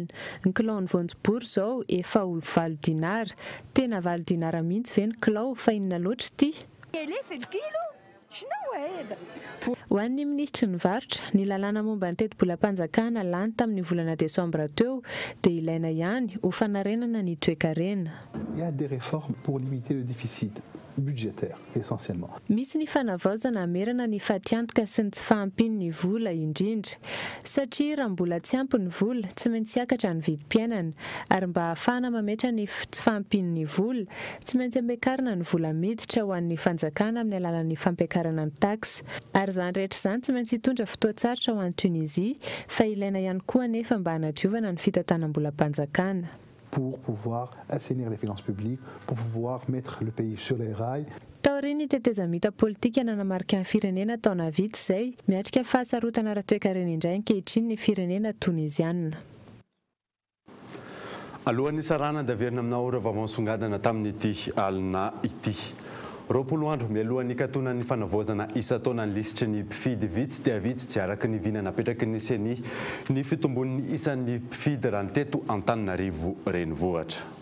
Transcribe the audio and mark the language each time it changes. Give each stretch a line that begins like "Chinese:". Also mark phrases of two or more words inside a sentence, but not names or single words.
Malagasy: Ny kilao ny voanjobory zao efa ho 20 dinara. Tena 20 dinara mihitsy ve ny kilao fa inona loatra ity? Ho an'ny minisitry ny varotra, ny lalàna momba ny teti-bolam-panjakana lany tamin'ny volana desambra teo dia ilaina ihany ho fanarenana ny toe-karena.
French: Il y a des réformes pour limiter le déficit budgétaire essentiellement.
Malagasy: Misy ny fanavaozana hamerana ny fatiantoka sy ny tsy fahampian'ny vola indrindra satria raha mbola tsy ampy ny vola tsy maintsy hiakatra ny vidim-piainana ary mba ahafahana mametra ny tsy fahampian'ny vola tsy maintsy ampiakarina ny vola miditra ho an'ny fanjakana amin'ny alalan'ny fampiakarana ny taxe ary izany rehetra izany tsy maintsy hitondra fotoatsarotra ho an'ny Tunisie fa ilaina ihany koa nefa mba hanadiovana ny fitantanam-bolam-panjakana.
French: Pour pouvoir assainir les finances publiques, pour pouvoir mettre le pays sur les rails.
Malagasy: Taoriny tetezamita politika nanamarika ny firenena taona vitsy izay miatrika fahasarotana ara-toe-karena indray ankehitriny ny firenena tunisiana. Alohan'ny sarana daverina aminao ireo vaovao-songadana tamin'ity alina ity. 20 andro mialohan'ny katonan'ny fanavaozana isa-taona ny lisitry ny mpifidy vitsy dia vitsy tsy araka ny vinana apetraky ny seny ny fitombon'ny isan'ny mpifidy raha ny teto Antananarivo renivohitra.